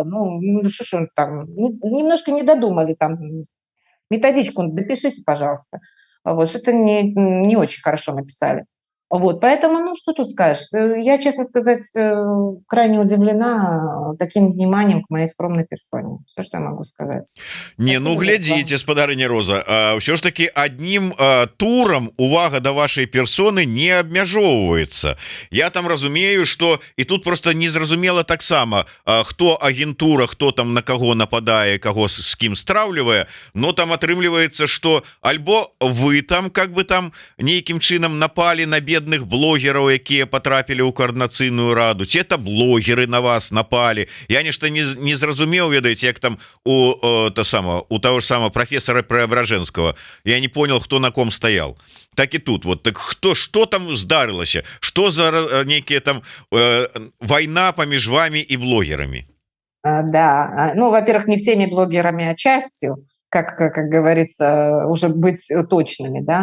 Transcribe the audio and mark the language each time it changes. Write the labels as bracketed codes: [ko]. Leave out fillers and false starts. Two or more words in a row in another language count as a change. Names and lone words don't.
[ru] Ну что ж он там, немножко не додумали там. Методичку допишите, пожалуйста. Вот, что-то не очень хорошо написали. Вот, поэтому, ну, что тут скажешь? Я, честно сказать, крайне удивлена таким вниманием к моей скромной персоне. Все, что я могу сказать. [be] Не, ну глядзіце, спадарыня Роза, ўсё ж таки аднім турам увага да вашай персоны не абмяжоўваецца. Я там разумею, что і тут просто незразумела таксама, хто агентура, хто там на каго нападае, каго з кім страўлівае, но там атрымліваецца, что альбо вы там [ru] как бы [be] там нейкім чынам напалі на бедных блогераў, якія потрапілі ў коорднацыйную раду, ці это блогеры на вас напалі. Я нешта не зразумеў, ведаеце, як там у [ru] того же самого профессора Преображенского. Я не понял, кто на ком стоял. Так и тут. Вот так что там здарылася? Что за некие там война помеж вами и блогерами? Да. Ну, во-первых, не всеми блогерами, а частью, как говорится, уже быть точными, да.